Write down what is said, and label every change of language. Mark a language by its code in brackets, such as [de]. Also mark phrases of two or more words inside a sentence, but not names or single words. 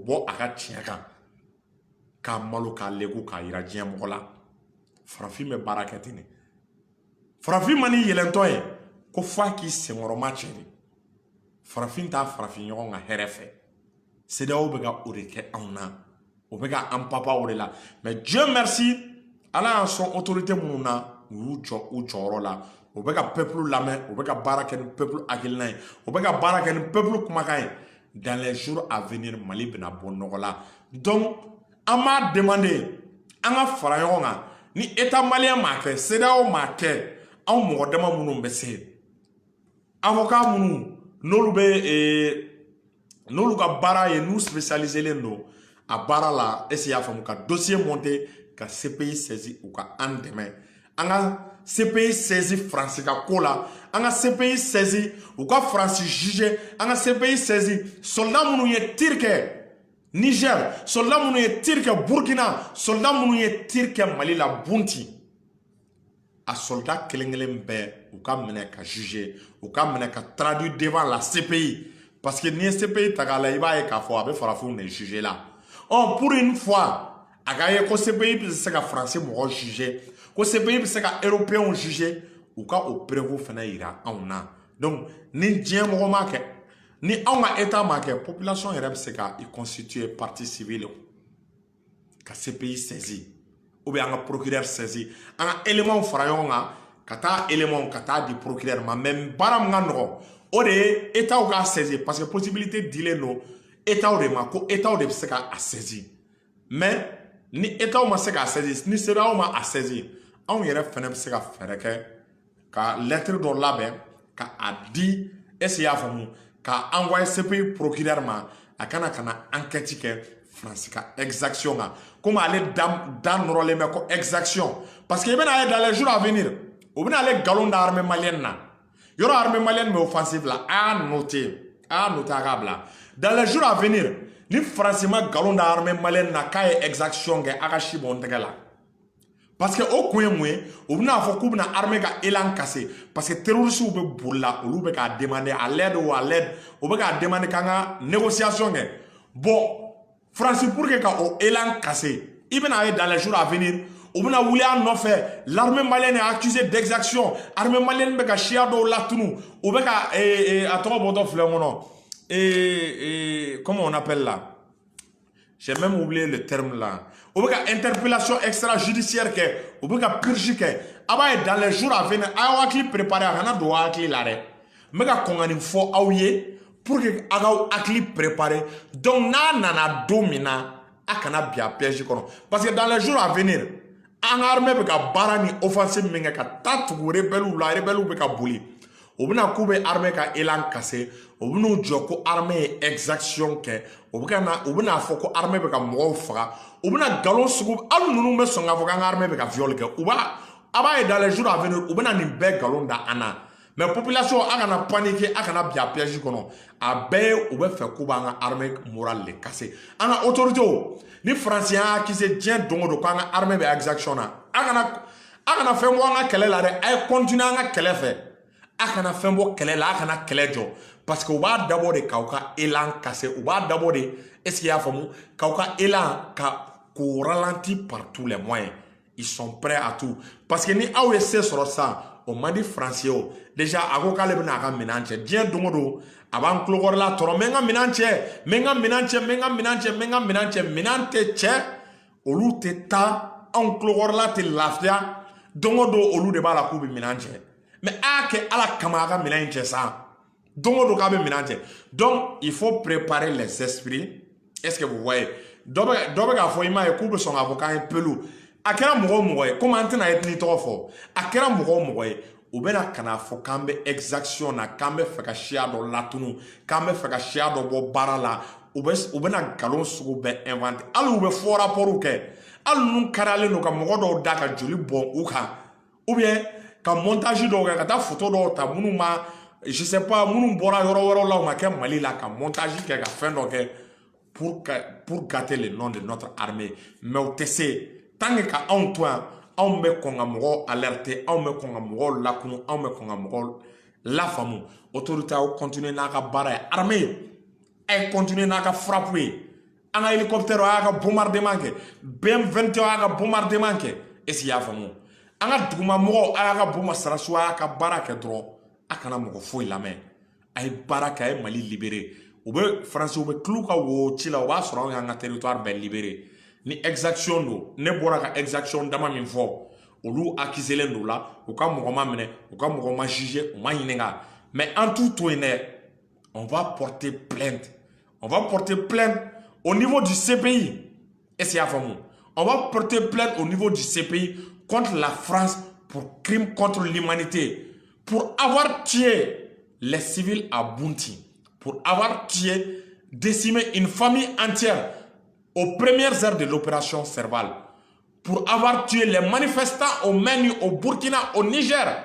[bm] bɔ a ka tiɲɛ kan k'a malo k'a legu k'a yira diɲɛ mɔgɔ la farafin bɛ baara kɛ ten de farafin man ni yɛlɛntɔ ye ko f'a k'i senkɔrɔma cɛ de farafin t'a farafin ɲɔgɔn ka hɛrɛ fɛ CEDEAO bɛ ka o de kɛ anw na o bɛ ka an papa o de la mais [fr] Dieu merci [bm] ala y'an sɔn autorité minnu na u y'u jɔ u jɔyɔrɔ la o bɛ ka peuple lamɛn o bɛ ka baara kɛ ni peuple hakilina ye o bɛ ka baara kɛ ni peuple kumakan ye [fr] dans les jours à venir [bm] Mali bɛna bɔ nɔgɔ la donc an m'a demander an ka fara ɲɔgɔn kan ni [fr] état malien [bm] m'a kɛ CEDEAO m'a kɛ anw mɔgɔ dama minnu bɛ se avocat minnu n'olu ka baara ye n'u spécialisé don a baara la [fr] est-ce que y'a [bm] faamu ka [fr] dossier monter [bm] ka CPI saisi u ka an dɛmɛ an ka CPI saisi France ka ko la an ka CPI saisi u ka France juger an ka CPI saisi soldat minnu ye tir kɛ Niger soldat minnu ye tir kɛ Burkina soldat minnu ye tir kɛ Mali la Bunti a soldat kelen-kelen bɛɛ u ka minɛ ka juger u ka minɛ ka [fr] traduire devant la CPI parce que [bm] n'i ye CPI ta k'a la i b'a ye k'a fɔ a bɛ farafinw de juger la [fr] pour une fois [bm] a ka ye ko CPI bɛ se ka France mɔgɔ juger ko CPI bɛ se ka [fr] européens juger [bm] u ka o preuve fana yira anw na donc ni diɲɛ mɔgɔ m'a kɛ ni anw ka état m'a kɛ population yɛrɛ bɛ se ka i [fr] constituer partie civile [bm] ka CPI [fr] saisi ou bien [bm] an ka [fr] procureur saisi [bm] an ka éléments fara ɲɔgɔn kan ka taa éléments ka taa di procureur ma mais baara min ka nɔgɔn o de ye état k'a [fr] saisi parce que possibilité [bm] dilen don état de ma ko état de bɛ se ka a saisi mais ni état ma se k'a saisi ni CEDEAO ma a saisi anw yɛrɛ fana bɛ se ka fɛɛrɛ kɛ ka lettre dɔ labɛn ka a di [fr] est-ce que y'a [bm] faamu ka [fr] envoyer CPI procureur [bm] ma a kana ka na enquête kɛ France ka exaction kan komi ale da nɔrɔlen bɛ ko [fr] exaction parce que [bm] i bɛna ye [fr] dans les jours à venir [bm] o bɛna ale nkalon da [fr] armée malienne [bm] na yɔrɔ armée malienne bɛ offensive la a y'a noter a k'a bila [fr] dans les jours à venir [bm] ni France ma nkalon da armée malienne na k'a ye exaction kɛ a ka si bɔ n tɛgɛ la [fr] parce que [bm] o kun ye mun ye u bɛna fɔ k'u bɛna armée ka [fr] élan casser parce que terroristes [bm] bɛ boli la olu bɛ k'a [fr] demander à l'aide ou à l'aide [bm] u bɛ k'a demander k'an ka négociation kɛ [fr] bon France pour que [bm] ka o [fr] élan casser [bm] i bɛna ye [fr] dans les jours à venir [bm] u bɛna wuli a nɔfɛ [fr] l'armée malienne est accusée d'exaction armée malienne [bm] bɛ ka siya dɔw latunu u bɛ ka a tɔgɔ bɔtɔ filɛ n kɔnɔ [fr] comment on appelle là j'ai même oublié le terme là [bm] u bɛ ka [fr] interpellation extrajudiciaire [bm] kɛ u bɛ ka purge kɛ a b'a ye [fr] dans les jours à venir [bm] a y'aw hakili préparer a kana don aw hakili la dɛ n bɛ ka kɔn ka nin fɔ aw ye [fr] pour que [bm] a k'aw hakili [fr] préparer donc [bm] n'a nana don min na a kana bin a piège kɔnɔ [fr] parce que dans les jours à venir [bm] an ka armée bɛ ka baara ni offensive min kɛ ka taa tugu rebelles la rebelles bɛ ka boli u bɛna k'u bɛ armée ka [fr] élan casser [bm] u bɛn'u jɔ ko armée ye exaction kɛ u bɛna fɔ ko armée bɛ ka mɔgɔw faga u bɛna nkalon sugu hali ninnu bɛ sɔn k'a fɔ k'an ka armée bɛ ka viol kɛ a b'a ye [fr] dans les jours à venir [bm] u bɛna nin bɛɛ nkalon da an na [fr] mais population [bm] a kana paniquer a kana bin a piège kɔnɔ a bɛɛ ye u bɛ fɛ k'u b'an ka [fr] armée morale [bm] de casser an ka autorités ni France y'a accusé diɲɛ don o don k'an ka armée bɛ exaction na a kana fɛn bɔ an ka kɛlɛ la dɛ a ye continuer an ka kɛlɛ fɛ a kana fɛn bɔ kɛlɛ la a kana kɛlɛ jɔ [fr] parce que [bm] u b'a dabɔ de k'aw ka [fr] élan casser [bm] u b'a dabɔ de [fr] est ce qu'il y'a [bm] faamu k'aw ka élan k'o [fr] ralentir par tous les moyens ils sont prêts à tout parce que [bm] ni aw ye se sɔrɔ sisan o man di Français o déjà a ko k'ale bɛna a ka minɛn cɛ diɲɛ don o don a b'an tulokɔrɔla tɔrɔ n bɛ n ka minɛn cɛ n bɛ n ka minɛn cɛ n bɛ n ka minɛn cɛ n bɛ n ka minɛn cɛ minɛn tɛ cɛ olu tɛ taa anw tulokɔrɔla tɛ lafiya don o don olu de b'a la k'u bɛ minɛn cɛ mais a y'a kɛ ala kama a ka minɛn in cɛ sa don o don k'a bɛ minɛn cɛ [fr] donc il faut préparer les esprits est ce que vous voyez [bm] dɔ bɛ k'a fɔ i m'a ye k'u bɛ sɔn k'a fɔ k'an ye pelu a kɛra mɔgɔ o mɔgɔ ye komi an tɛna ethnie tɔgɔ fɔ a kɛra mɔgɔ o mɔgɔ ye u bɛna ka na fɔ k'an bɛ exaction na k'an bɛ fɛ ka siya dɔ latunu k'an bɛ fɛ ka siya dɔ bɔ baara la u bɛna nkalon sugu bɛɛ inventer hali u bɛ fɔ rapport kɛ hali ninnu kariyalen don ka mɔgɔ dɔw da ka joli bɔn u kan [fr] ou bien [bm] ka montage dɔw kɛ ka taa photo dɔw ta minnu ma [fr] je sais pas [bm] minnu bɔra yɔrɔ wɛrɛw la u ma kɛ Mali la ka montage kɛ ka fɛn dɔ kɛ [fr] pour gâter le nom de notre armée [bm] mais u tɛ se [fr] tant que [bm] ka anw to yan anw bɛ kɔn ka mɔgɔw alerter anw bɛ kɔn ka mɔgɔw lakunu anw bɛ kɔn ka mɔgɔw lafaamu autorité aw continuer n'a ka baara ye armée a ye continuer n'a ka frappe ye an ka hélicoptère a y'a ka bombardement kɛ BM21 a y'a ka bombardement kɛ [fr] est-ce qu'il y'a [bm] faamu an ka dugumamɔgɔw a y'a ka bomba sarasiw a y'a ka baara kɛ dɔrɔn a kana mɔgɔ foyi lamɛn a ye baara kɛ a ye Mali libérer u bɛ Faransi u bɛ tulu ka wo ci la o b'a sɔrɔ anw y'an ka territoire bɛɛ libérer ni exaction do ne bɔra ka exaction dama min fɔ olu accuselen do la u ka mɔgɔ ma minɛ u ka mɔgɔ ma juger u ma ɲininka [fr] mais en tout [bm] to yen dɛ [fr] on va porter plainte au niveau du CPI est-ce qu'il y a faamu on va porter plainte au niveau du CPI contre la France pour crime contre l'humanité pour avoir tué les civils à Bounti pour avoir tué décimé une famille entière aux premières heures de l'opération Serval, pour avoir tué les manifestants au Mali, au Burkina, au Niger.